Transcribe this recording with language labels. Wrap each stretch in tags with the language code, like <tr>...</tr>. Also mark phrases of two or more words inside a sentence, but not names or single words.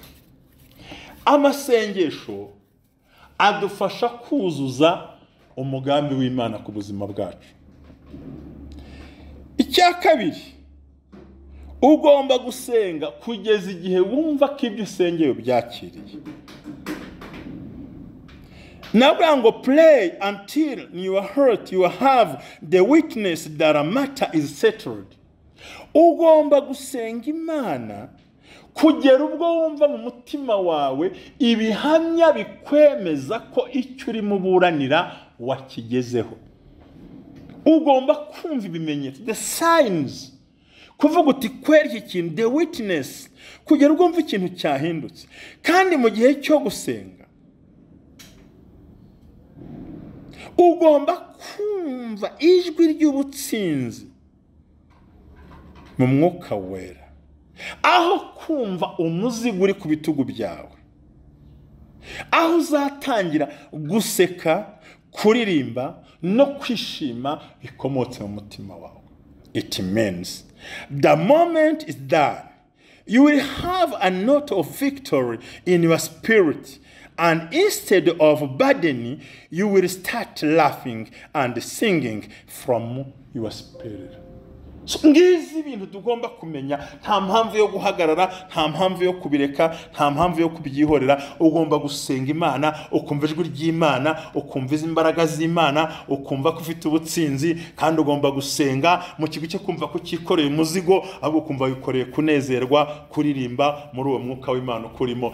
<rw>Amasengesho adufasha kuzuza umugambi w'Imana ku buzima bwacu. Icya kabiri, ugomba gusenga kugeza igihe wumva ko ibyo usengeye byakiriye. Navuga ngo</rw> <en>pray until in your heart you have the witness that a matter is settled.</en> <rw>ugomba gusenga Imana kugera ubwo wumva mu mutima wawe ibihamya bikwemeza ko icyo urimo uburanira wakigezeho. Ugomba kumva ibimenyetso,</rw> <en>the signs,</en> <rw>kuvuga uti kweri iki kintu,</rw> <en>the witness,</en> <rw>kugera ubwo wumva ikintu cyahindutse. Kandi mu gihe cyo gusenga ugomba kumva ijwi ry'ubutsinzi mu mwuka wera, aho kumva umuzigo uri ku bitugu byawe, aho uzatangira guseka, kuririmba no kwishima bikomotse mu mutima wawe.</rw> <en>It means the moment is done, you will have a note of victory in your spirit, and instead of burdening, you will start laughing and singing from your spirit.</en> <rw>So ngizi ibintu tugomba kumenya, nta mpamvu yo guhagarara, nta mpamvu yo kubireka, nta mpamvu yo kubyihorera. Ugomba gusenga Imana, ukumva ijwi ry'Imana, ukumva imbaraga z'Imana, ukumva ko ufite ubutsinzi, kandi ugomba gusenga mu kigo cyo kumva ko cyikoreye umuzigo, ahubwo ukumva wikoreye kunezerwa, kuririmba muri uwo mwuka w'Imana ukurimo.</rw>